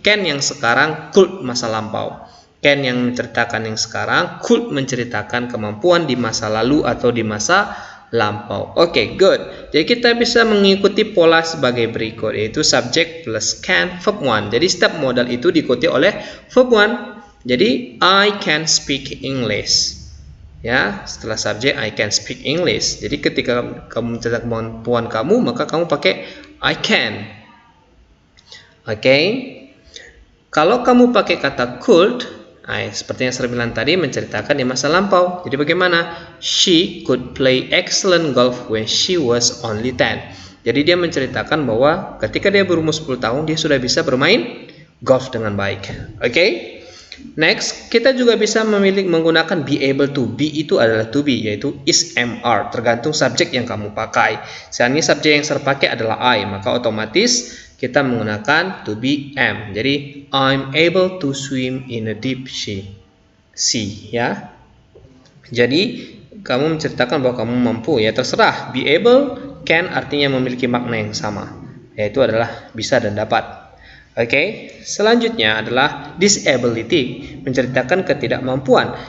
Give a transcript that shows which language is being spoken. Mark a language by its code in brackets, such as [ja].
[id] Can yang sekarang, could masa lampau. Can yang menceritakan yang sekarang, could menceritakan kemampuan di masa lalu atau di masa lampau. Good. Jadi kita bisa mengikuti pola sebagai berikut, yaitu subject plus can, verb 1. Jadi setiap modal itu diikuti oleh verb 1. [en] Jadi I can speak English. [id] Ya, setelah subjek [en] I can speak English. [id] Jadi ketika kamu menceritakan kemampuan kamu, maka kamu pakai I can. Kalau kamu pakai kata could, seperti yang saya bilang tadi, menceritakan di masa lampau. Jadi bagaimana? [en] She could play excellent golf when she was only 10. [id] Jadi dia menceritakan bahwa ketika dia berumur 10 tahun, dia sudah bisa bermain golf dengan baik. Next, kita juga bisa menggunakan be able to. Be itu adalah to be, yaitu is, am, are, tergantung subjek yang kamu pakai. Seandainya subjek yang saya pakai adalah I, maka otomatis kita menggunakan to be am. [en] Jadi I'm able to swim in a deep sea ya. [id] Jadi kamu menceritakan bahwa kamu mampu ya, terserah. Be able, can artinya memiliki makna yang sama, yaitu adalah bisa dan dapat. Selanjutnya adalah disability, menceritakan ketidakmampuan.